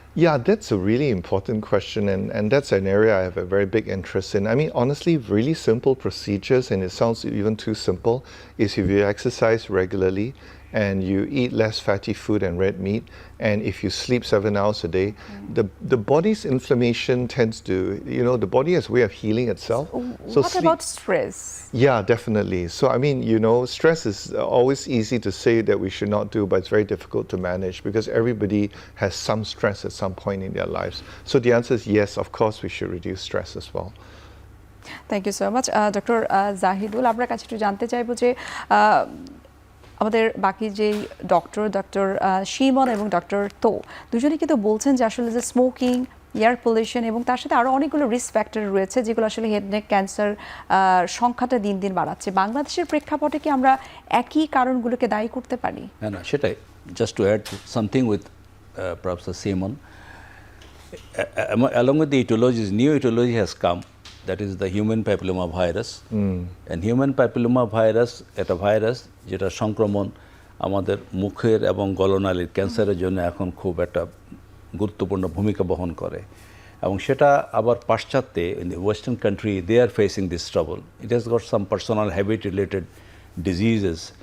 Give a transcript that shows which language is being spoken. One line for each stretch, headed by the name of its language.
English: Yeah, that's a really important question, and that's an area I have a very big interest in. I mean, honestly, really simple procedures, and it sounds even too simple, is if you exercise regularly and you eat less fatty food and red meat, and if you sleep 7 hours a day, the body's inflammation tends to, the body has a way of healing itself. So What about stress? Yeah, definitely. So, I mean, stress is always easy to say that we should not do, but it's very difficult to manage because everybody has some stress at some point in their lives. So the answer is yes, of course, we should reduce stress as well. Thank you so much
Bangla: doctor Zahidul, আপনার কাছে একটু জানতে চাইবো যে আমাদের বাকি যেই doctor শিমন এবং ডক্টর তো দুজনেই কিন্তু বলছেন যে আসলে যে স্মোকিং, এয়ার পলিউশন এবং তার সাথে আরও অনেকগুলো রিস্ক ফ্যাক্টর রয়েছে যেগুলো আসলে হেড নেক ক্যান্সার সংখ্যাটা দিন দিন বাড়াচ্ছে। বাংলাদেশের প্রেক্ষাপটে কি আমরা একই কারণগুলোকে দায়ী করতে পারি? না, সেটাই।
English: Just to add something with professor Simon, along with the etiologies, new etiology has come, that is the human papilloma virus. And human papilloma virus
Bangla: একটা ভাইরাস যেটা সংক্রমণ আমাদের মুখের এবং গলনালীর ক্যান্সারের জন্য এখন খুব একটা গুরুত্বপূর্ণ ভূমিকা বহন করে, এবং সেটা আবার পাশ্চাত্যে
English: in the western country they are facing this trouble. It has got some personal habit related diseases.